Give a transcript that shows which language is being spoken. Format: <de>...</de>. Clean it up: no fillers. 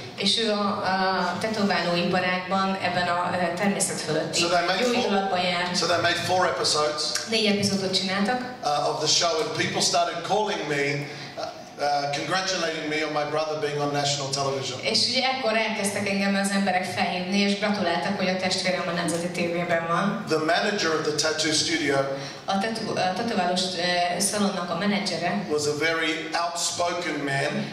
<hu>És ő a tetoválóiparágban ebben a természetfeletti Jóindulatban járt.</hu> <en>So they made 4 episodes.</en> <hu>4 epizódot csináltak.</hu> <en>Of the show, and people started calling me congratulating me on my brother being on national television.</en> <hu>És ugye ekkor elkezdtek engem az emberek felhívni, és gratuláltak, hogy a testvérem a nemzeti tévében van.</hu> <en>The manager of the tattoo studio</en> <hu>A tetoválós szalonnak a menedzsere</hu> <en>was a very outspoken man.</en>